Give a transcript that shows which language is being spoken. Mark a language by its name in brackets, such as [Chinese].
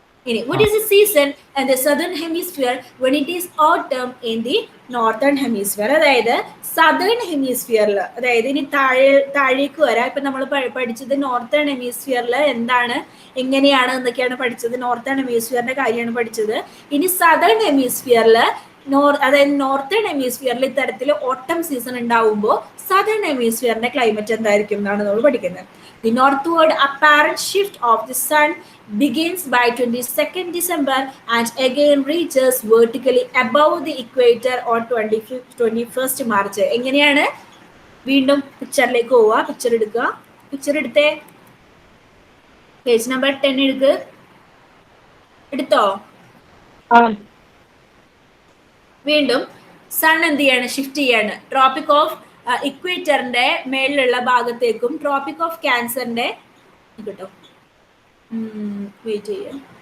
[Malayalam] ഇനി [English] what is the season in the southern hemisphere when it is autumn in the northern hemisphere? [Malayalam] അതായത് southern ഹെമിസ്ഫിയറിൽ, അതായത് ഇനി താഴേക്ക് വരാം. ഇപ്പൊ നമ്മൾ പഠിച്ചത് നോർത്തേൺ ഹെമിസ്ഫിയറിൽ എന്താണ്, എങ്ങനെയാണ് എന്നൊക്കെയാണ് പഠിച്ചത്. നോർത്തേൺ ഹെമിസ്ഫിയറിന്റെ കാര്യമാണ് പഠിച്ചത്. ഇനി സദേൺ ഹെമിസ്ഫിയറിൽ, അതായത് നോർത്തേൺ ഹെമിസ്ഫിയറിൽ ഇത്തരത്തിൽ ഓട്ടം സീസൺ ഉണ്ടാവുമ്പോൾ സദേൺ ഹെമിസ്ഫിയറിന്റെ ക്ലൈമറ്റ് എന്തായിരിക്കും എന്നാണ് നമ്മൾ പഠിക്കുന്നത്. [English] The northward apparent shift of the sun begins by 22nd December and again reaches vertically above the equator on 21st March. [Malayalam] എങ്ങനെയാണ്? വീണ്ടും പിക്ചറിലേക്ക് പോവുക, പിക്ചർ എടുക്കുക, പിക്ചർ എടുത്തേ, പേജ് നമ്പർ 10 എടുത്തോ? വീണ്ടും സൺ എന്ത് ചെയ്യാണ്, ഷിഫ്റ്റ് ചെയ്യാണ്. ട്രോപ്പിക് ഓഫ് ഇക്വേറ്ററിന്റെ മേളിലുള്ള ഭാഗത്തേക്കും ട്രോപ്പിക് ഓഫ് ക്യാൻസറിന്റെ കേട്ടോ, വെയിറ്റ് ചെയ്യാം.